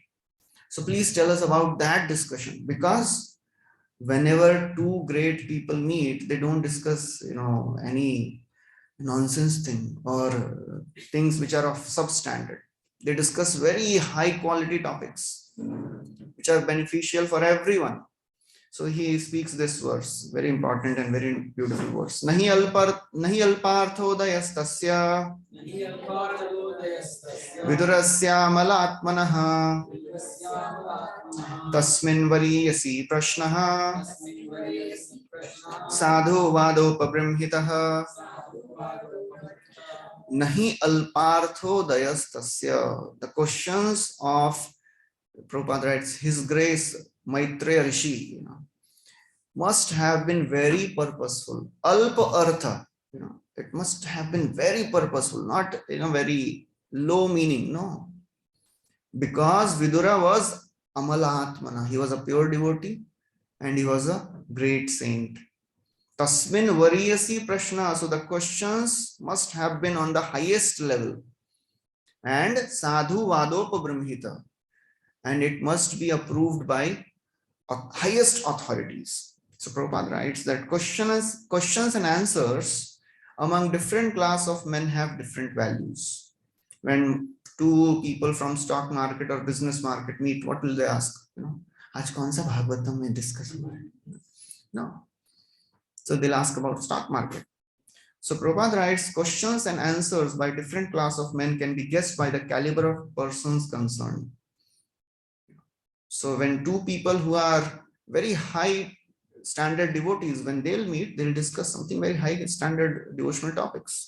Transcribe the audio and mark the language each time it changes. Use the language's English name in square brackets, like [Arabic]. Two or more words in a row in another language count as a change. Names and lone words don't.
[English] So please tell us about that discussion, because whenever two great people meet, they don't discuss, any nonsense thing or things which are of substandard. They discuss very high quality topics which are beneficial for everyone. So he speaks this verse, very important and very beautiful verse. [Sanskrit] नहि अल्पार्थोदयस्तस्य विदुरस्य मलात्मनः तस्मिन् वरीयसि प्रश्नः साधु वादोपबृंहितः नहि अल्पार्थोदयस्तस्य. [English] The questions of, Prabhupada writes, His Grace Maitreya Rishi, must have been very purposeful. [Sanskrit] अल्प अर्थ, [English] it must have been very purposeful, not very low meaning, no. Because Vidura was Amalaatmana, he was a pure devotee and he was a great saint. [Sanskrit] तस्मिन् वरीयसि प्रश्न, [English] so the questions must have been on the highest level. And [Sanskrit] साधु वादोपब्रम्हित, [English] and it must be approved by highest authorities. So Prabhupada writes that questions and answers among different class of men have different values. When two people from stock market or business market meet, what will they ask? [Hindi] आज कौन सा भागवतम में discuss हुआ है? [English] No. So they'll ask about stock market. So Prabhupada writes, questions and answers by different class of men can be guessed by the caliber of persons concerned. So when two people who are very high standard devotees, when they'll meet, they'll discuss something very high standard devotional topics.